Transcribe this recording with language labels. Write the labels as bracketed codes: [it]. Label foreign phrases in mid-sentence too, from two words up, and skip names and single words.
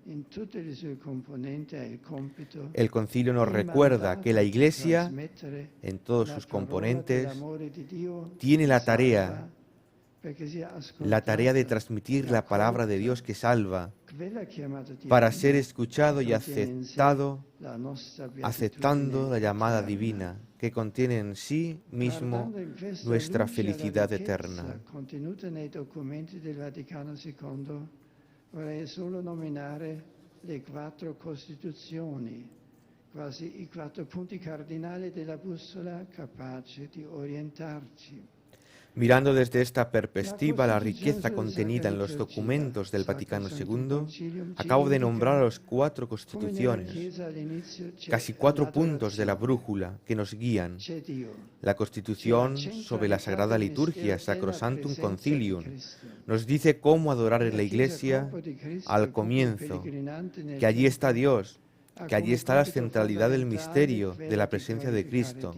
[es] El concilio nos recuerda que la Iglesia, en todos sus componentes, tiene la tarea de transmitir la palabra de Dios que salva, para ser escuchado y aceptando la llamada divina, que contiene en sí mismo nuestra felicidad eterna. [it] Vorrei solo nominare le 4 Costituzioni, quasi i 4 punti cardinali della bussola capace di orientarci. [es] Mirando desde esta perspectiva la riqueza contenida en los documentos del Vaticano II, acabo de nombrar a las 4 constituciones, casi 4 puntos de la brújula que nos guían. La Constitución sobre la Sagrada Liturgia, Sacrosanctum Concilium, nos dice cómo adorar en la Iglesia al comienzo, que allí está Dios, que allí está la centralidad del misterio de la presencia de Cristo.